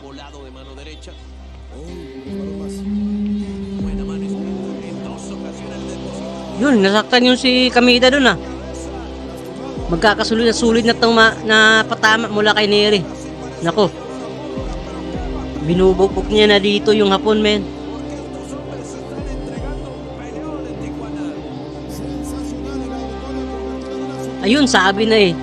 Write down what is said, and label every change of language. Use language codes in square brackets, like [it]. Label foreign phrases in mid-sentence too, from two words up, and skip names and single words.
[es] cruzado de mano derecha. Buena mano izquierda. En dos ocasiones el depositó. [tl] Yun, nasaktan yung si Kameda dun ah. Magkakasulid na sulit na na patama mula kay Neri. Nako. Binubugbog niya na dito yung hapon, men. Ayun, sabi na eh.